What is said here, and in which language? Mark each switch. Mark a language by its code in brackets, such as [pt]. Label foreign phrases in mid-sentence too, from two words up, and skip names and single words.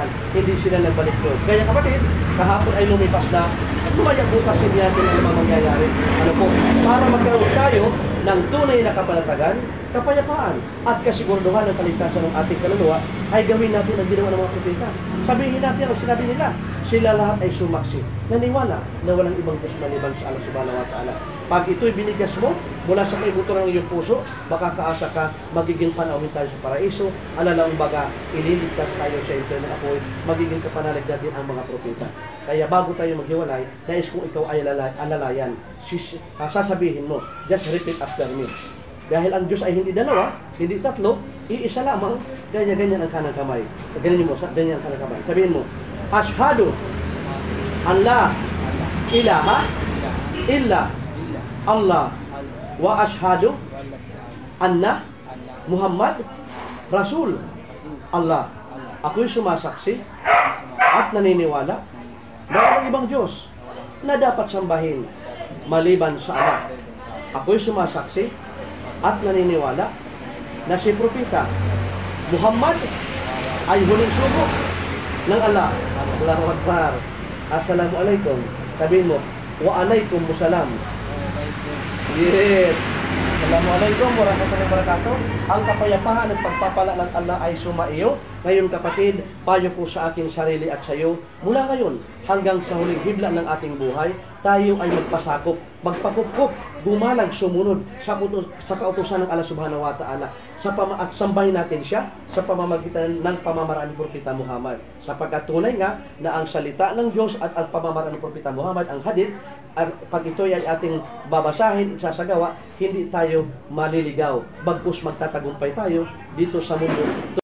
[tl] Hindi sila nagbalik loob. Kaya kapatid, kahapon ay lumipas na at lumaya bukas hindi natin ang mga mangyayari. Ano po? Para magkaroon tayo ng tunay na kapanatagan, kapayapaan, at kasiguraduhan ng kaligtasan ng ating kaluluwa, ay gawin natin ang ginawa ng mga propeta. Sabihin natin ang sinabi nila, sila lahat ay sumaksi, naniwala na walang ibang Diyos maliban sa Allah [ar] سبحانه وتعالى. [tl] Pag ito'y binigas mo, mula sa kaibuto ng iyong puso, makakaasa ka, magiging panauhin tayo sa paraiso, alalaong baga, ililigtas tayo sa infierno ng apoy, magiging kapanalig natin ang mga propeta. Kaya bago tayo maghiwalay, nais kung ikaw ay alalayan, sasabihin mo, [en] just repeat after me. [tl] Dahil ang Diyos ay hindi dalawa, hindi tatlo, iisa lamang, ganyan-ganyan ang kanang kamay. So, ganyan mo, ganyan ang kanang kamay. Sabihin mo, [ar] أشهد أن لا إله إلا الله وأشهد أن محمد رسول الله. [tl] Ako'y sumasaksi at naniniwala na walang ibang Diyos na dapat sambahin maliban sa Allah. Ako'y sumasaksi at naniniwala na si Propeta Muhammad ay huling sugo ng Allah. [ar] الله أكبر. السلام عليكم. [tl] Sabihin mo, [ar] وعليكم السلام. [tl] Yes. [ar] السلام عليكم ورحمة الله وبركاته. [tl] Ang kapayapaan at pagpapala ng Allah ay sumaiyo. Ngayon kapatid, payo ko sa aking sarili at sa iyo, mula ngayon hanggang sa huling hibla ng ating buhay, tayo ay magpasakop, magpakupkup, gumalang sumunod sa kautusan ng Allah [ar] سبحانه وتعالى [tl] at sambahin natin siya sa pamamagitan ng pamamaraan ni Propeta Muhammad. Sapagkat tunay nga na ang salita ng Diyos at ang pamamaraan ni Propeta Muhammad, ang hadith, at pag ito ay ating babasahin, isasagawa, hindi tayo maliligaw. Bagkus magtatagumpay tayo dito sa mundo.